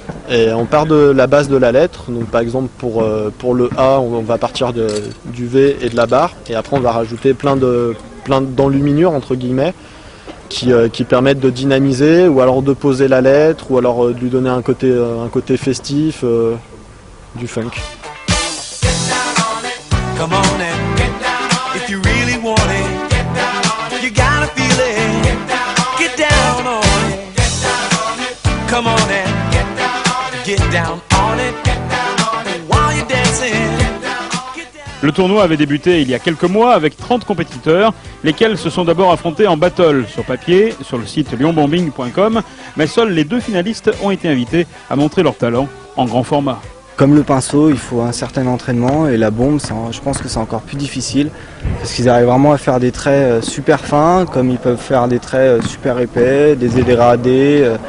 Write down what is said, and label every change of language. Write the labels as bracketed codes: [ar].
[fr] Et on part de la base de la lettre, donc par exemple pour le A, on va partir du V et de la barre, et après on va rajouter plein d'enluminures entre guillemets, qui permettent de dynamiser, ou alors de poser la lettre, ou alors de lui donner un côté festif, du funk. [en] Come on and get down if you really want it. You gotta feel it. Get down on it. Come on and get down on it. While you're dancing. [fr] Le tournoi avait débuté il y a quelques mois avec 30 compétiteurs, lesquels se sont d'abord affrontés en battle sur papier, sur le site lyonbombing.com, mais seuls les 2 finalistes ont été invités à montrer leur talent en grand format. Comme le pinceau, il faut un certain entraînement, et la bombe, je pense que c'est encore plus difficile, parce qu'ils arrivent vraiment à faire des traits super fins, comme ils peuvent faire des traits super épais, des dégradés.